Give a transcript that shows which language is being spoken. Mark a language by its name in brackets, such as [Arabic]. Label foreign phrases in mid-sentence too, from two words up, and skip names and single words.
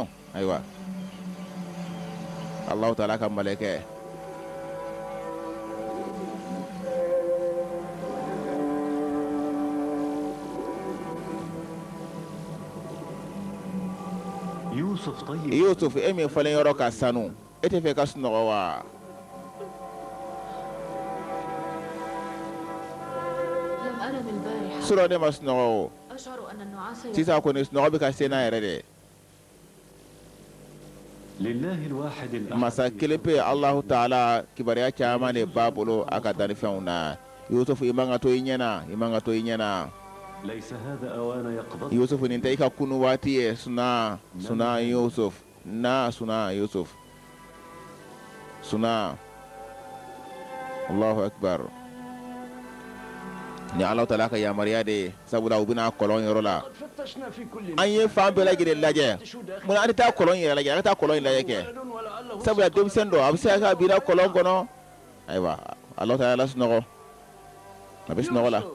[Bambara] Ayiwa Alahu Taala ka malɛkɛ Yusuf e min falen yɔrɔ ka sanu e tɛ fɛ ka sunɔgɔ wa? [Arabic] لم أنم البارحة. [Bambara] Surɔ ne ma sunɔgɔ o. [Arabic] أشعر أن النعاس [Bambara] Sisan kɔni sunɔgɔ bɛ ka se n'a yɛrɛ dɛ. Masa kelen pe Alahu Taala kibaruya caman de b'a bolo a ka dannifɛnw na. Yusuf I man ka to I ɲɛna I man ka to I ɲɛna. Yusuf nin tɛ I ka kunu waati ye suna Yusuf suna Yusuf suna. [Arabic] الله أكبر. [Bambara] Ni Alahu Taala ka yamaruya de ye sabula u bɛna kɔlɔn yɔrɔ la. An ye fan bɛɛ lajɛlen lajɛ munna an tɛ taa kɔlɔn yɛrɛ lajɛ an ka taa kɔlɔn in lajɛ kɛ sabula denmisɛn dɔ a bɛ se ka bira kɔlɔn kɔnɔ. Ayiwa Alahu Taala sunɔgɔ a bɛ sunɔgɔ la.